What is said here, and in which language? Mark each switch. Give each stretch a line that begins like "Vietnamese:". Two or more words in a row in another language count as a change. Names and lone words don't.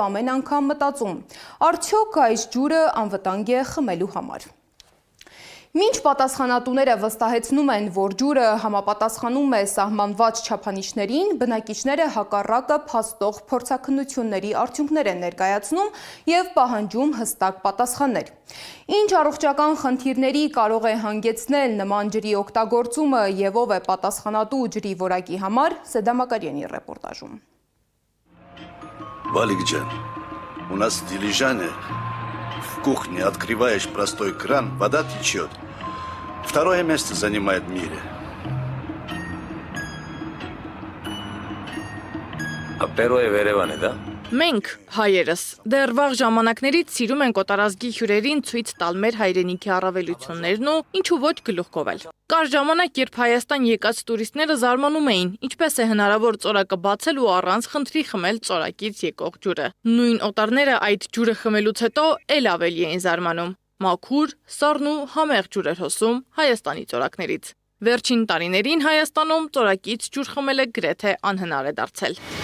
Armenian: ամեն անգամ մտածում՝ արդյոք այս ջուրը անվտանգ է խմելու համար։ Մինչ պատասխանատուները վստահեցնում են, որ ջուրը համապատասխանում է սահմանված չափանիշներին, բնակիչները հակառակը փաստող փորձաքննությունների արդյունքներ են ներկայացնում եւ պահանջում հստակ պատասխաններ։ Ինչ առողջական խնդիրների կարող է հանգեցնել նման ջրի օգտագործումը եւ ով է պատասխանատու ջրի որակի համար, Սեդա Մակարյանի ռեպորտաժում։
Russian: Валик Джан, у нас дилижане. В кухне открываешь простой кран, вода течет. Второе место занимает в мире. А первое в Երևանը, да?
Armenian: Մենք, հայերս, դեռ վաղ ժամանակներից սիրում ենք օտարազգի հյուրերին ցույց տալ մեր հայրենիքի առավելություններն ու ինչու ոչ գլուխ կովել։ Կար ժամանակ, երբ Հայաստան եկած տուրիստները զարմանում էին, ինչպես է հնարավոր ծորակը բացել ու առանց խնդրի խմել ծորակից եկող ջուրը։ Նույն օտարները այդ ջուրը խմելուց հետո էլ ավելի էին զարմանում։ Մաքուր, սառն ու համեղ ջուր էր հոսում Հայաստանի ծորակներից։ Վերջին տարիներին Հայաստանում ծորակից ջուր խմելը գրեթե անհնար է դարձել։